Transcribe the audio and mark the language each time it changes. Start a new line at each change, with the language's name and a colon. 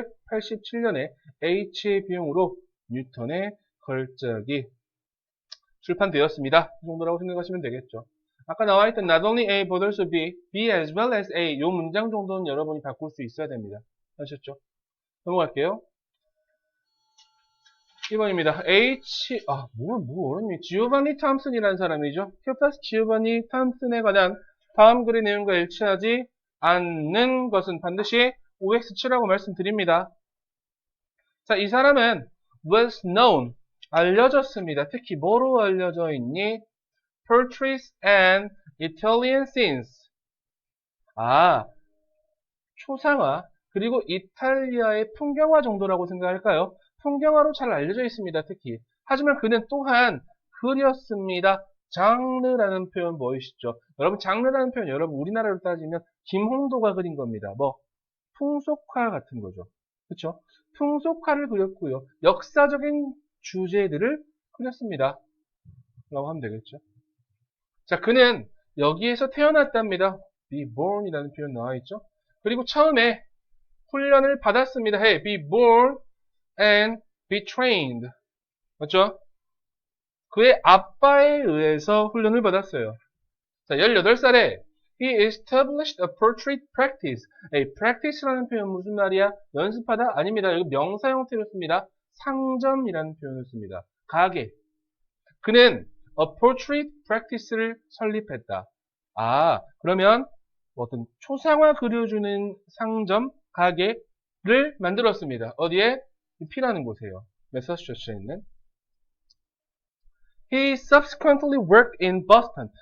Korean: 1687년에 H의 비용으로 뉴턴의 걸작이 출판되었습니다. 이 정도라고 생각하시면 되겠죠. 아까 나와있던 not only A but also B, B as well as A 이 문장 정도는 여러분이 바꿀 수 있어야 됩니다. 아셨죠? 넘어갈게요. 2번입니다. 뭐 어렵니? 지오바니 탐슨이라는 사람이죠. 캡타스 지오바니 탐슨에 관한 다음 글의 내용과 일치하지 않는 것은 반드시 OX7라고 말씀드립니다. 자, 이 사람은 was known, 알려졌습니다. 특히 뭐로 알려져 있니?
English: Portraits and Italian scenes.
Korean: 초상화, 그리고 이탈리아의 풍경화 정도라고 생각할까요? 풍경화로 잘 알려져 있습니다, 특히. 하지만 그는 또한 그렸습니다. 장르라는 표현 보이시죠? 여러분, 장르라는 표현, 여러분, 우리나라로 따지면 김홍도가 그린 겁니다. 뭐, 풍속화 같은 거죠. 그쵸? 풍속화를 그렸고요. 역사적인 주제들을 그렸습니다. 라고 하면 되겠죠. 자, 그는 여기에서 태어났답니다. be born이라는 표현 나와있죠. 그리고 처음에 훈련을 받았습니다.
English: be born and be trained.
Korean: 맞죠? 그의 아빠에 의해서 훈련을 받았어요. 자, 18살에
English: he established a portrait practice.
Korean: practice라는 표현 무슨 말이야? 연습하다? 아닙니다. 여기 명사 형태로 씁니다. 상점이라는 표현을 씁니다. 가게. 그는
English: a portrait practice
Korean: 를 설립했다. 아, 그러면 어떤 초상화 그려주는 상점, 가게를 만들었습니다. 어디에? P라는 곳이에요. 매사추세츠에 있는.
English: He subsequently worked in Boston.